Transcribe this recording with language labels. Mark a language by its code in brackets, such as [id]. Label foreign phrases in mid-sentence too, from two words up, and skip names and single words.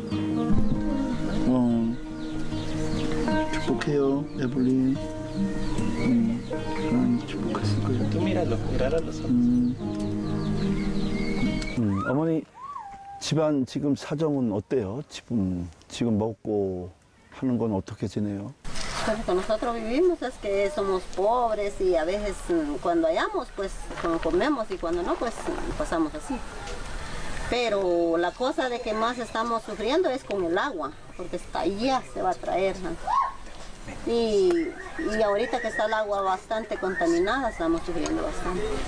[ko] 축복해요, 에블린. 하나님 축복하실 거예요. 어머니 집안 지금 사정은 어때요? 지금 먹고 하는 건 어떻게 지내요? [es] Pues con nosotros vivimos es que somos pobres y a veces cuando hallamos pues comemos y cuando no pues pasamos así. Pero la cosa de que más estamos sufriendo es con el agua, porque hasta allá se va a traer. Y ahorita que está el agua bastante contaminada estamos sufriendo bastante.